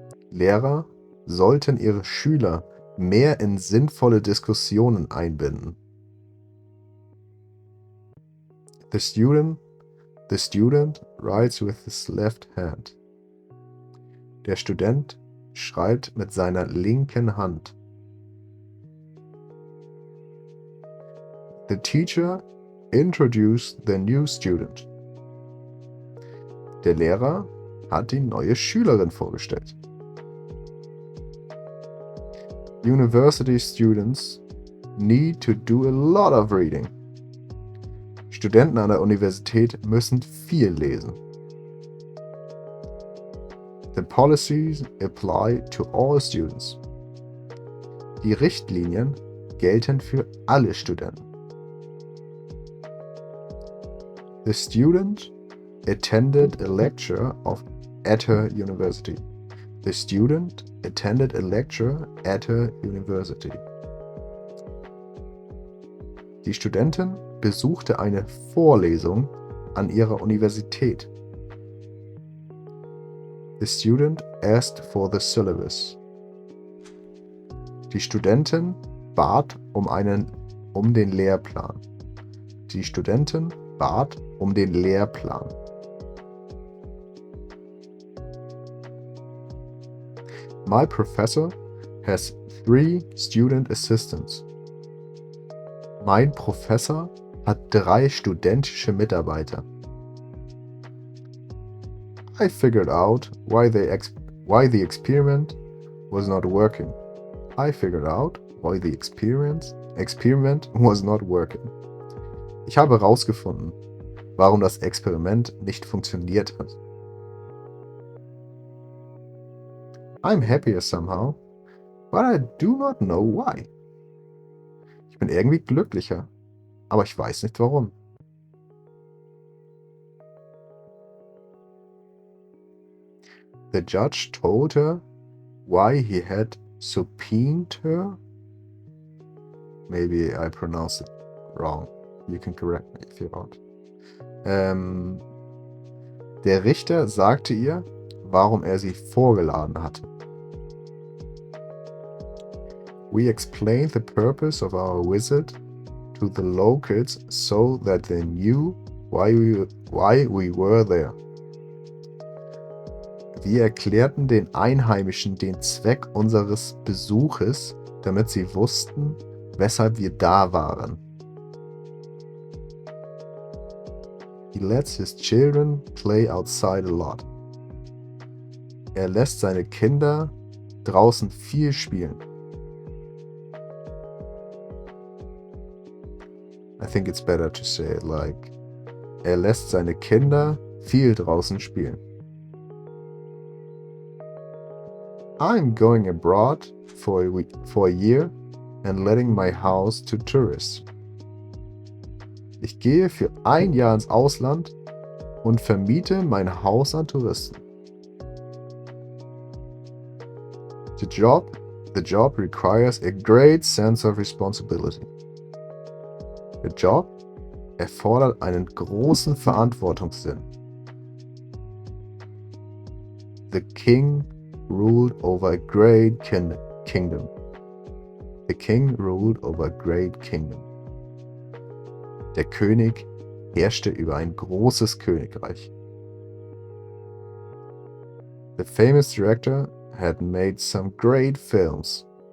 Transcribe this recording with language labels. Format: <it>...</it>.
<de>Lehrer sollten ihre Schüler mehr in sinnvolle Diskussionen einbinden.</de> <en>The student writes with his left hand.</en> <de>Der Student schreibt mit seiner linken Hand.</de> <en>The teacher introduced the new student.</en> <de>Der Lehrer hat die neue Schülerin vorgestellt.</de> <en>University students need to do a lot of reading.</en> <de>Studenten an der Universität müssen viel lesen.</de> <en>The policies apply to all students.</en> <de>Die Richtlinien gelten für alle Studenten.</de> <en>The student attended a lecture at her university. The student attended a lecture at her university.</en> <de>Die Studentin besuchte eine Vorlesung an ihrer Universität.</de> <en>The student asked for the syllabus.</en> <de>Die Studentin bat um den Lehrplan. Die Studentin bat um den Lehrplan.</de> <en>My professor has 3 student assistants.</en> <de>Mein Professor hat 3 studentische Mitarbeiter.</de> <en>I figured out why the experiment was not working. I figured out why the experiment was not working.</en> <de>Ich habe herausgefunden, warum das Experiment nicht funktioniert hat.</de> <en>I'm happier somehow, but I do not know why.</en> <de>Ich bin irgendwie glücklicher, aber ich weiß nicht warum.</de> <en>The judge told her why he had subpoenaed her. Maybe I pronounced it wrong. You can correct me if you want.</en> <de>Der Richter sagte ihr, warum er sie vorgeladen hatte.</de> <en>We explained the purpose of our visit to the locals so that they knew why we were there.</en> <de>Wir erklärten den Einheimischen den Zweck unseres Besuches, damit sie wussten, weshalb wir da waren.</de> <en>He lets his children play outside a lot.</en> <de>Er lässt seine Kinder draußen viel spielen.</de> <en>I think it's better to say it like,</en> <de>er lässt seine Kinder viel draußen spielen.</de> <en>I'm going abroad for a year and letting my house to tourists.</en> <de>Ich gehe für ein Jahr ins Ausland und vermiete mein Haus an Touristen.</de> <en>The job requires a great sense of responsibility.</en> <de>Der Job erfordert einen großen Verantwortungssinn.</de> <en>The king ruled over a great kingdom. The king ruled over a great kingdom.</en> <de>Der König herrschte über ein großes Königreich.</de> <en>The famous director had made some great films.</en>